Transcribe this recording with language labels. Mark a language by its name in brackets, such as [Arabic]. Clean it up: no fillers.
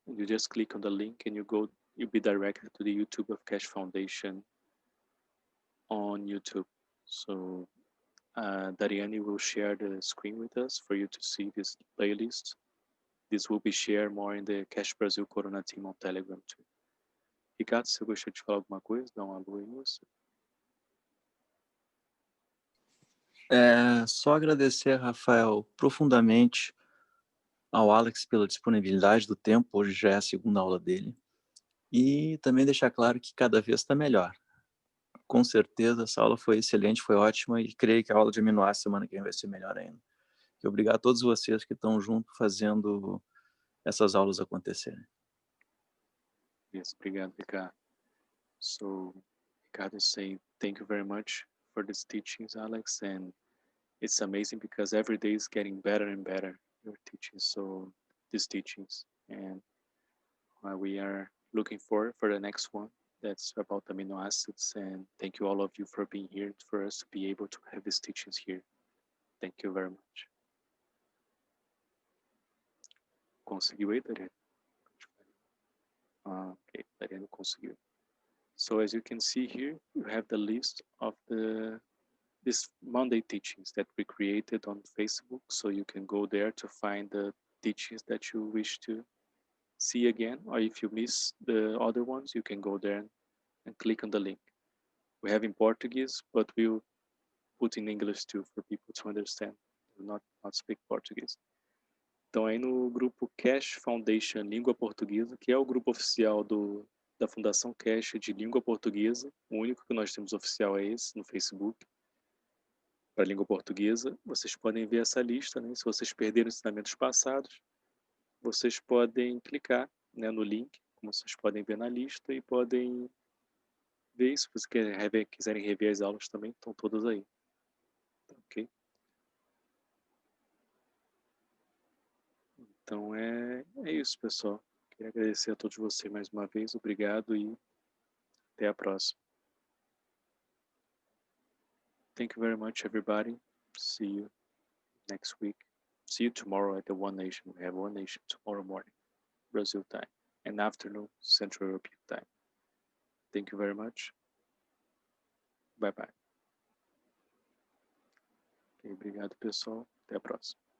[English] And you just click on the link and you'll be directed to the YouTube of Keshe Foundation on YouTube. So Dariane will share the screen with us for you to see this playlist. This will be shared more in the Keshe Brasil Corona team on Telegram too. [Portuguese] Ricardo, você gostaria de falar alguma coisa? Dá um alô aí, moço. Só agradecer, Rafael, profundamente ao Alex pela disponibilidade do tempo, hoje já é a segunda aula dele, e também deixar claro que cada vez está melhor. Com certeza, essa aula foi excelente, foi ótima, e creio que a aula de aminoácidos semana que vem vai ser melhor ainda. E obrigado a todos vocês que estão junto fazendo essas aulas acontecerem. Yes, obrigado, Ricardo. [English] So, Ricardo is saying thank you very much for these teachings, Alex, and it's amazing because every day is getting better and better, your teachings, so these teachings, and we are looking forward for the next one that's about amino acids, and thank you all of you for being here, for us to be able to have these teachings here. Thank you very much. [Portuguese] Conseguiu aí, Dariane? Okay, Dariane conseguiu. [English] So as you can see here, you have the list of this Monday teachings that we created on Facebook. So you can go there to find the teachings that you wish to see again, or if you miss the other ones, you can go there and click on the link. We have in Portuguese, but we'll put in English too for people to understand, not speak Portuguese. [Portuguese] Então aí no grupo Keshe Foundation Língua Portuguesa, que é o grupo oficial da Fundação Keshe de Língua Portuguesa, o único que nós temos oficial é esse no Facebook, para a língua portuguesa. Vocês podem ver essa lista, né? Se vocês perderam ensinamentos passados, vocês podem clicar, né, no link, como vocês podem ver na lista, e podem ver. Se vocês quiserem rever as aulas também, estão todas aí. Ok? Então é isso, pessoal. Queria agradecer a todos vocês mais uma vez. Obrigado e até a próxima. [English] Thank you very much, everybody. See you next week. See you tomorrow at the One Nation. We have One Nation tomorrow morning, Brazil time, and afternoon, Central European time. Thank you very much. [Portuguese] Bye-bye. Okay, obrigado, pessoal. Até a próxima.